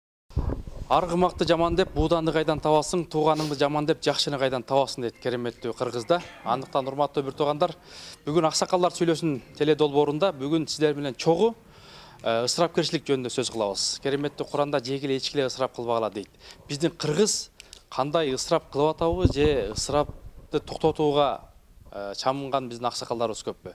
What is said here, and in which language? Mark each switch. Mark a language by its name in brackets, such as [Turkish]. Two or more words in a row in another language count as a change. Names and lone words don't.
[Kyrgyz] Арғымақты жаман деп буданды қайдан табасың, туғаныңды жаман деп жақшыны қайдан табасың дейді кереметтүү Кыргызда. Андыктан урматтуу бир туугандар, бүгүн аксакалдар сүйлөсүн теледолбоорунда бүгүн сиздер менен чогуу ысырапкерчилик жөнүндө сөз кылабыз. Кереметтүү Куранда жегиле ичкиле ысырап кылбагыла дейт. Биздин кыргыз кандай ысырап кылып атабы же ысырапты токтотууга чамынган биздин аксакалдарыбыз көппү?